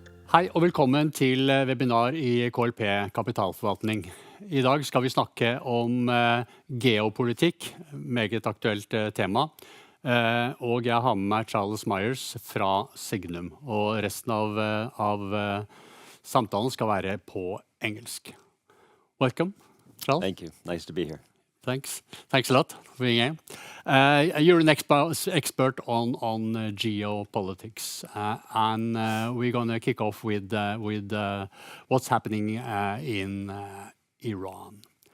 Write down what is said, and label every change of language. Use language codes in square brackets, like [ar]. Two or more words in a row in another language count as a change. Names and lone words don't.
[no] Hei og velkommen til webinar i KLP kapitalforvaltning. I dag skal vi snakke om geopolitikk, meget aktuelt tema. Og jeg har med meg Charles Myers fra Signum, og resten av samtalen skal være på engelsk. [en] Welcome, Charles. Thank you. Nice to be here. Thanks a lot for being here. You're an expert on geopolitics, and we're going to kick off with what's happening in Iran.